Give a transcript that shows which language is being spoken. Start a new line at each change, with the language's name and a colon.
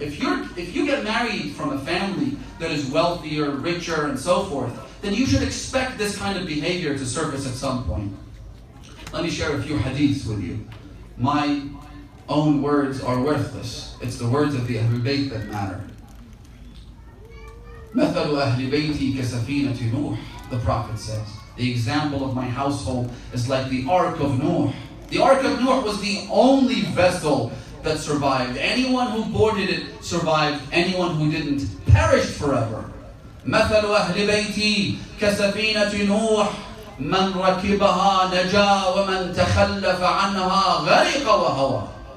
English: If you get married from a family that is wealthier, richer, and so forth, then you should expect this kind of behavior to surface at some point. Let me share a few hadiths with you. My own words are worthless. It's the words of the Ahlul Bayt that matter.
Arabic: مَثَلُ أَهْلِ بَيْتِي كَسَفِينَةِ نُوحٍ,
English: the Prophet says. The example of my household is like the Ark of Nuh. The Ark of Nuh was the only vessel that survived. Anyone who boarded it survived. Anyone who didn't perished forever.
Arabic: مَثَلُ أَهْلِ بَيْتِي كَسَفِينَةِ نُوحٍ مَنْ رَكِبَهَا نَجَا وَمَنْ تَخَلَّفَ عَنْهَا غَرِقَ وَهَوَى.